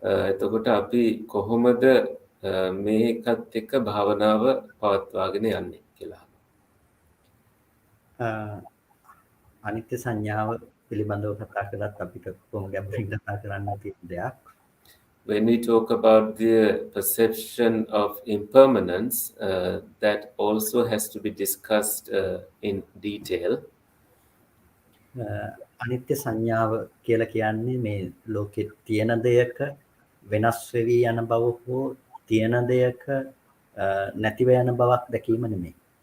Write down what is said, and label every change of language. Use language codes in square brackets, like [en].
[si] එතකොට අපි කොහොමද මේකත් එක්ක භාවනාව පවත්වාගෙන යන්නේ කියලා. අනිත්‍ය සංඥාව පිළිබඳව කතා කරත් අපිට කොහොම ගැඹුරින් කතා කරන්න තියෙන දෙයක්. [en] When we talk about the perception of impermanence, that also has to be discussed in detail. [si] අනිත්‍ය සංඥාව කියලා කියන්නේ මේ ලෝකෙ තියෙන දෙයක වෙනස් වෙවි යන බව හෝ තියෙන දෙයක නැතිව යන බවක් දැකීම නෙමෙයි.